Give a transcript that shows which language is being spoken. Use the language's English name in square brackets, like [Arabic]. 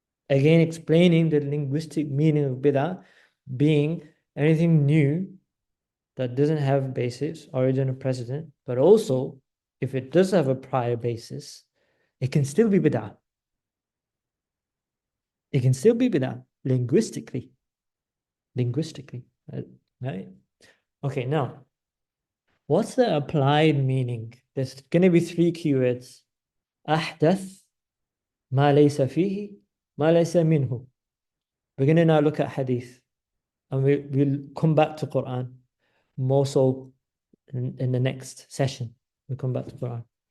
[English] Again, explaining the linguistic meaning of bid'ah being anything new that doesn't have basis, origin, or precedent, but also if it does have a prior basis, it can still be bid'ah. It can still be bid'ah linguistically. Linguistically, right? Okay, now, what's the applied meaning? There's going to be three keywords. [Arabic] أحدث ما ليس فيه ما ليس منه. [English] We're going to now look at hadith, and we'll come back to Quran more so in the next session. We'll come back to Quran.